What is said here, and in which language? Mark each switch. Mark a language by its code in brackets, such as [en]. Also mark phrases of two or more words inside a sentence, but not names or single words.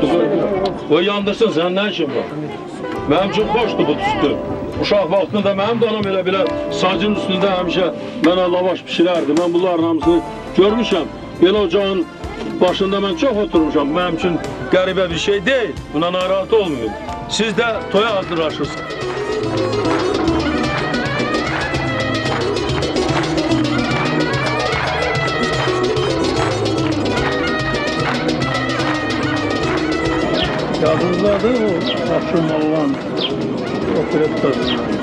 [tr] O yandırsın, sen ne işin var? Benim için hoştu bu tüstü. [az] Uşaq vaxtında mənim də anam elə sacın üstündə həmişə mənə lavaş pişirərdi. Mən bunların hamısını görmüşəm. Belə ocağın başında mən çox oturmuşam. Mənim üçün qəribə bir şey deyil. [tr] Buna narahat olmuyor. [az] Siz də toya hazırlaşırsınız. Yadınızdadır o akşam olan operettası.